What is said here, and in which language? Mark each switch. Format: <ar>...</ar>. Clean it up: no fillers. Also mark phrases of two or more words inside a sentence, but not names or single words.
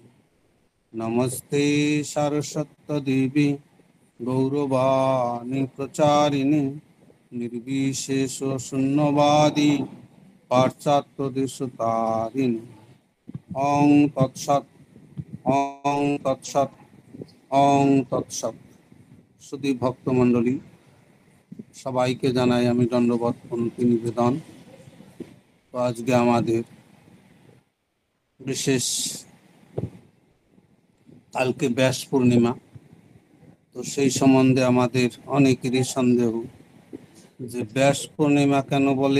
<sa>नमस्ते सरस्वती गौरवाणी प्रचारिणे निर्विशेष शून्यवादी पाश्चात्यदेशतारिणे। ओं तत्सत् ओं तत्सत् ओं तत्सत्।</sa> <bn>সুধী ভক্তমণ্ডলী, সবাইকে জানাই আমি দণ্ডবত প্রণতি নিবেদন। তো আজকে আমাদের বিশেষ, কালকে ব্যাস পূর্ণিমা। তো সেই সম্বন্ধে আমাদের অনেকেরই সন্দেহ যে ব্যাস পূর্ণিমা কেন বলে।</bn>